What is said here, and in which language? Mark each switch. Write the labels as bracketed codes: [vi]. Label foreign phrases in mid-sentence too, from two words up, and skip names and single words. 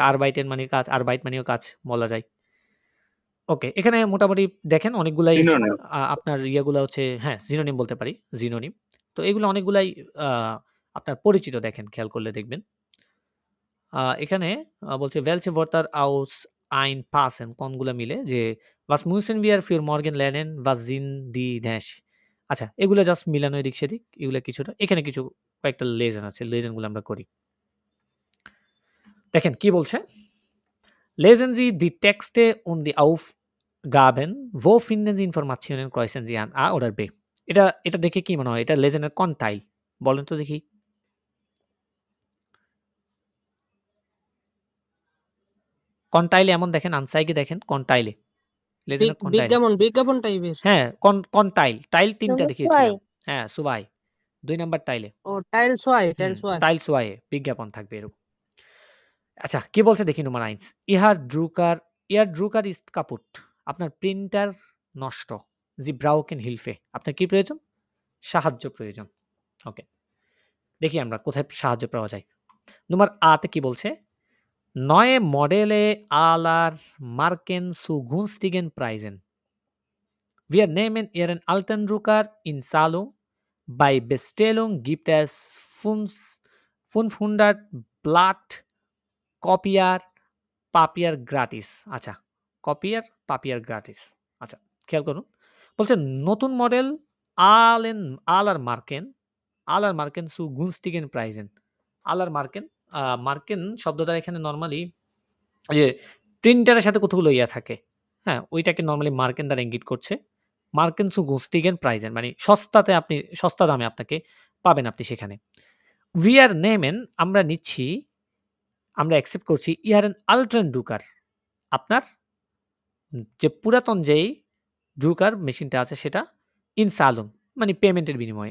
[bn] আরবাইটেন মানে কাজ, আরবাইট মানেও কাজ বলা যায়। ওকে, এখানে মোটামুটি দেখেন অনেকগুলাই Synonym. আপনার ইয়েগুলা হচ্ছে, হ্যাঁ, জিনোনিম বলতে পারি, জিনোনিম। তো এগুলো অনেকগুলাই আ আপনার পরিচিত, দেখেন খেয়াল করলে দেখবেন। এখানে বলছে [de] welche Wörter aus ein passen [bn] কোনগুলা মিলে, যে [de] was müssen wir für morgen lernen, was sind die dash। [bn] আচ্ছা, এগুলো জাস্ট মিলানো এদিক সেদিক, এগুলা কিছুটা। এখানে কিছু কয়েকটা লেসন আছে, লেসন গুলো আমরা করি। দেখেন কি বলছে? [de] Lesen Sie die Texte und die Aufgaben. Wo finden Sie Informationen? Kreuzen Sie an A oder B? [bn] এটা এটা দেখে কি মনে হয়? এটা লেজেনের কোন টাইল? বলেন তো দেখি। কোন টাইলে এমন দেখেন, আনসাইগে দেখেন কোন টাইলে? লেজেন্ডার কোন টাইলে? বিজ্ঞাপন টাইপের। হ্যাঁ, কোন টাইল? টাইল ৩ টা নম্বর দেখিয়েছিলাম। 6 হ্যাঁ, সুবাই। ২ নাম্বার টাইলে। ও টাইলস ওয়াই টাইলস ওয়াইয়ে বিজ্ঞাপন থাকবে এরকম। আচ্ছা, কি বলছে দেখি নম্বর 9 [de] Ihr Drucker ist kaputt. [bn] আপনার প্রিন্টার নষ্ট। [de] Sie brauchen Hilfe. [bn] আপনার কি প্রয়োজন? সাহায্য প্রয়োজন। ওকে। দেখি আমরা কোথায় সাহায্য পাওয়া যায়। নম্বর আ তে কি বলছে? [de] Neue Modelle aller Marken zu günstigen Preisen. Wir nehmen Ihren alten Drucker in Zahlung. Bei Bestellung gibt es 500 Blatt Copier Papier gratis. আচ্ছা, Copier Papier gratis. [bn] আচ্ছা, খেয়াল করুন। বলছে নতুন মডেল [de] aller Marken zu günstigen Preisen. aller Marken [bn] মার্কেন শব্দটা এখানে নরমালি যে প্রিন্টারের সাথে কতগুলো ইয়া থাকে। হ্যাঁ, ওইটাকে নরমালি মার্কেন দ্বারা ইঙ্গিত করছে। মার্কেন [de] zu günstigen Preisen [bn] মানে সস্তা দামে আপনাকে পাবেন আপনি সেখানে। [de] Wir nehmen [bn] আমরা নিচ্ছি, আমরা অ্যাকসেপ্ট করছি [de] Ihren alten Drucker [bn] আপনার যে পুরাতন যেই ড্রুকার মেশিনটা আছে সেটা [de] in Zahlung [bn] মানে পেমেন্টের বিনিময়ে।